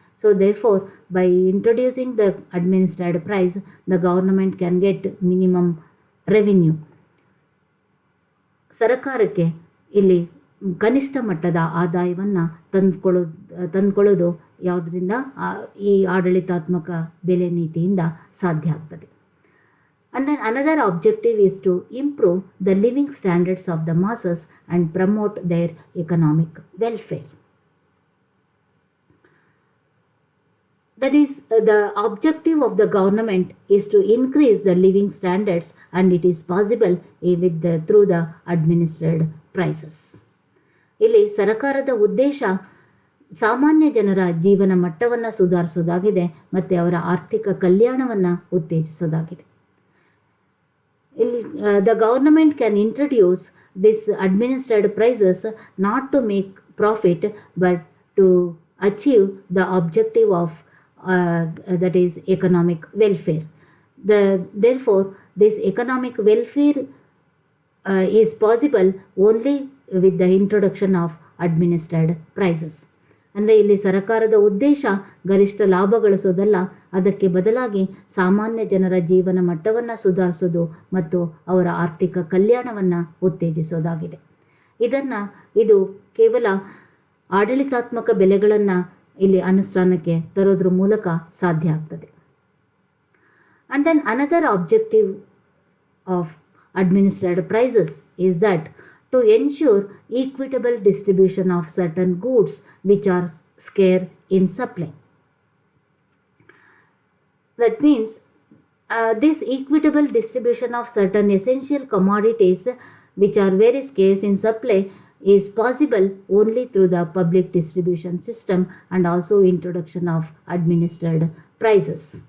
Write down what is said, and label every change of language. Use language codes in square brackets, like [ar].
[en] So therefore, by introducing the administered price, the government can get minimum revenue. [kn] ಸರ್ಕಾರಕ್ಕೆ ಇಲ್ಲಿ ಕನಿಷ್ಠ ಮಟ್ಟದ ಆದಾಯವನ್ನು ತಂದುಕೊಳ್ಳೋದು ಯಾವುದರಿಂದ, ಈ ಆಡಳಿತಾತ್ಮಕ ಬೆಲೆ ನೀತಿಯಿಂದ ಸಾಧ್ಯ ಆಗ್ತದೆ. [en] And then another objective is to improve the living standards of the masses and promote their economic welfare. That is, the objective of the government is to increase the living standards, and it is possible through the administered prices. [kn] ಇಲ್ಲಿ ಸರ್ಕಾರದ ಉದ್ದೇಶ ಸಾಮಾನ್ಯ ಜನರ ಜೀವನ ಮಟ್ಟವನ್ನು ಸುಧಾರಿಸೋದಾಗಿದೆ ಮತ್ತು ಅವರ ಆರ್ಥಿಕ ಕಲ್ಯಾಣವನ್ನು ಉತ್ತೇಜಿಸೋದಾಗಿದೆ. [en] The government can introduce this administered prices not to make profit but to achieve the objective of that is economic welfare. Therefore, this economic welfare is possible only with the introduction of administered prices. [kn] ಅಂದರೆ ಇಲ್ಲಿ ಸರ್ಕಾರದ ಉದ್ದೇಶ ಗರಿಷ್ಠ ಲಾಭ ಗಳಿಸೋದಲ್ಲ, ಅದಕ್ಕೆ ಬದಲಾಗಿ ಸಾಮಾನ್ಯ ಜನರ ಜೀವನ ಮಟ್ಟವನ್ನು ಸುಧಾರಿಸೋದು ಮತ್ತು ಅವರ ಆರ್ಥಿಕ ಕಲ್ಯಾಣವನ್ನು ಉತ್ತೇಜಿಸೋದಾಗಿದೆ. ಇದು ಕೇವಲ ಆಡಳಿತಾತ್ಮಕ ಬೆಲೆಗಳನ್ನು ಇಲ್ಲಿ ಅನುಷ್ಠಾನಕ್ಕೆ ತರೋದ್ರ ಮೂಲಕ ಸಾಧ್ಯ ಆಗ್ತದೆ. [en] And then another objective of administered prices is that to ensure equitable distribution of certain goods which are scarce in supply. That means this equitable distribution of certain essential commodities which are very scarce in supply is possible only through the public distribution system and also introduction of administered prices.